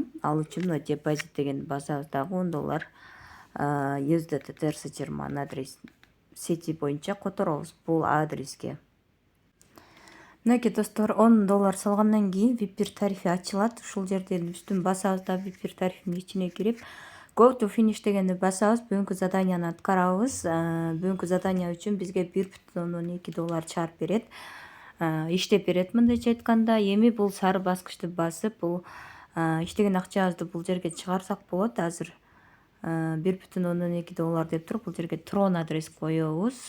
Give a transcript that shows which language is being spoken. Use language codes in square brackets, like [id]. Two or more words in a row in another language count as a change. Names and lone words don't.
[ky] Ал үчүн мына депозит дегенди басабыз, дагы $10 USDT TRC20 адрес сети боюнча которобуз бул адреске. Мынакей достор, $10 салгандан кийин VIP тарифи ачылат. Ушул жерден үстүн басабыз да VIP тарифинин ичине кирип, [en] go to finish [ky] дегенди басабыз. Бүгүнкү заданияны аткарабыз. Бүгүнкү задания үчүн бизге $1,2 чыгарып берет. Иштеп берет, мындайча айтканда. Эми бул сары баскычты басып, бул иштеген акчабызды бул жерге чыгарсак болот. Азыр $1,2 деп туруп, бул жерге Tron адрес коебуз.